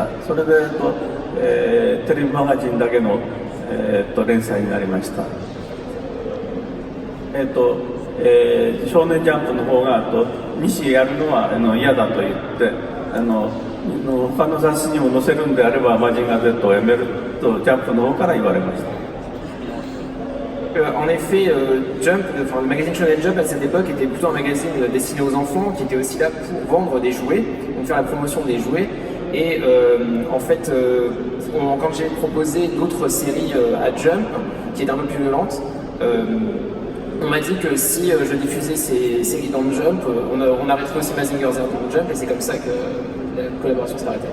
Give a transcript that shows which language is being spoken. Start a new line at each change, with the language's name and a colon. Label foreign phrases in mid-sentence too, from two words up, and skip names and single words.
Japanese: それで、テレビマガジンだけの、連載になりました。少年ジャンプの方が西やるのは嫌だと言って他の雑誌にも載せるんであればマジンガー Z をやめるとジャンプの方から言われました。
French: En effet, le magazine Shonen Jump à cette époque était plutôt un magazine destiné aux enfants qui était aussi là pour vendre des jouets, donc faire la promotion des jouets. Et en fait, quand j'ai proposé d'autres séries à Jump, qui étaient un peu plus violentes, on m'a dit que si je diffusais ces séries dans le Jump, on arrêterait aussi Mazinger Z dans le Jump, et c'est comme ça que la collaboration s'est arrêtée.